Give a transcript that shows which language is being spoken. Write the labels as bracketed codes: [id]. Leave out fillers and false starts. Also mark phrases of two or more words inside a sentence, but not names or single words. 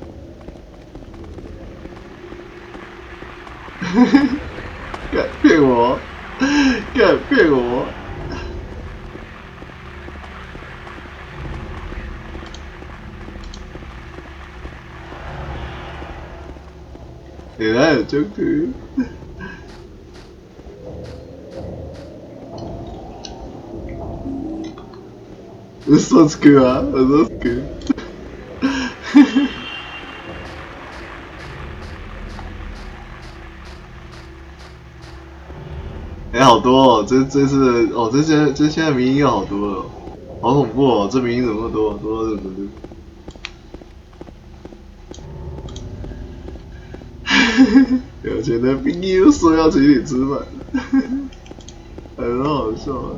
[zh] 敢骗我，敢骗我！你看有就读。 [ja] 嘘つくわ、嘘つく。 [zh] 好多哦，这次哦，这现在迷因有好多了，好恐怖哦，这迷因怎么那么多，多到这么多。有钱的兵又说要请你吃饭，很好笑啊！